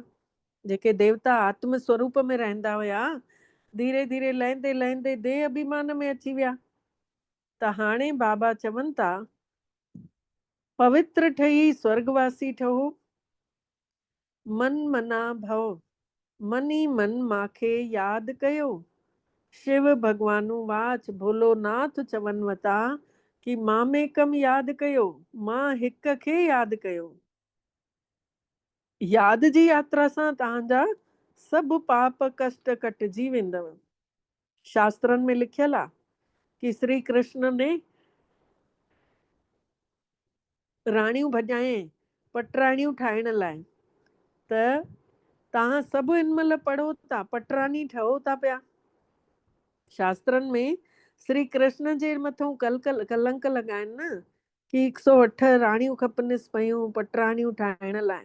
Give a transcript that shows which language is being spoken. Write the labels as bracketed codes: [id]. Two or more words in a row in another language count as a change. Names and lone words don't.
[sd] जेके देवता आत्म स्वरूप में रहंदा हुया, धीरे धीरे लहंदे लहंदे देह अभिमान में अची विया। त हाणे बाबा चवनि था पवित्र ठही स्वर्गवासी ठहो। [sa] मन मना भव, [sd] मन ई मन माखे यादि कयो। शिव भगवानु वाच भोलोनाथ चवनि वता कि मां में कम यादि कयो, मां हिक खे यादि कयो। यादि जी यात्रा सां तव्हांजा सभु पाप कष्ट कटिजी वेंदव। शास्त्रनि में लिखियल आहे कि श्री कृष्ण ने राणियूं भॼाए पटराणियूं ठाहिण लाइ। त तव्हां सभु हिन महिल पढ़ो था, पटरानी ठहो था पिया। शास्त्रनि में श्री कृष्ण जे मथां कलंक लॻाइनि न कि 108 राणियूं खपनिसि पयूं पटराणियूं ठाहिण लाइ।